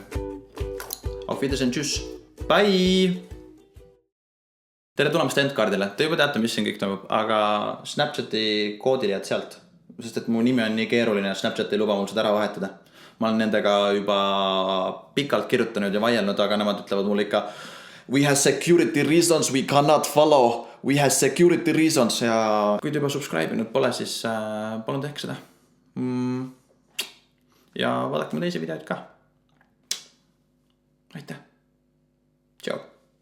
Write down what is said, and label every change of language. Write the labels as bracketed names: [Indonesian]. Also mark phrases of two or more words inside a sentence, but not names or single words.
[German] Auf Wiedersehen, tschüss, [English] bye! [Estonian] Tere tulemast endkaardile. Te juba teate, mis siin kõik toimub, aga Snapchati koodil jääd sealt. Sest et mu nimi on nii keeruline ja Snapchat ei luba mul seda ära vahetada. Ma olen nendega juba pikalt kirjutanud ja vaielnud, aga nemad ütlevad mulle ikka [English] We have security reasons, we cannot follow. We have security reasons. [Estonian] Ja kui te juba subscribe'inud pole, siis palun tehke seda. Ja vaadake mu teisi videoid ka. Aitäh. Tšau.